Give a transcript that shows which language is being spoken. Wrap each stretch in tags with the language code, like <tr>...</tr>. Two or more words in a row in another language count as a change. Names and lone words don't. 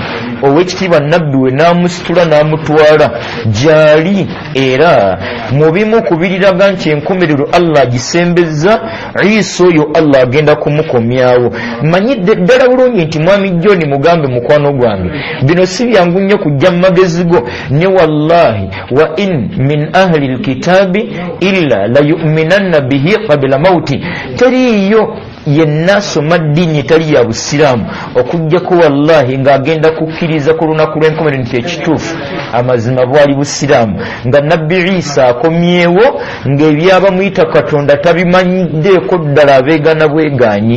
<lg>owekitiibwa nabbi we n'amusitula n'amutwala gyali. era mu bimu ku biriraga nti enkomerero Allah agisembezza Isa oyo Allah agenda kumukomyawo. manyidde ddala bulungi nti mwami John mugambe mukwano gwange bino si byangu nnyo kujja mu magezi go ne</lg> <ar>والله وإن من أهل الكتاب إلا ليؤمنن به قبل موته.</ar> <lg>teriyo yenna asoma ddiini etali ya busiraamu okuggyako wallahi ng'agenda kukkiriza ku lunaku lw'enkomerero nti ekituufu amazima bwali busiraamu nga nabbi Isa akomyewo ng'ebyaba muyita katonda tabimanyiddeeko ddala abeegana bwegaanyi.</lg>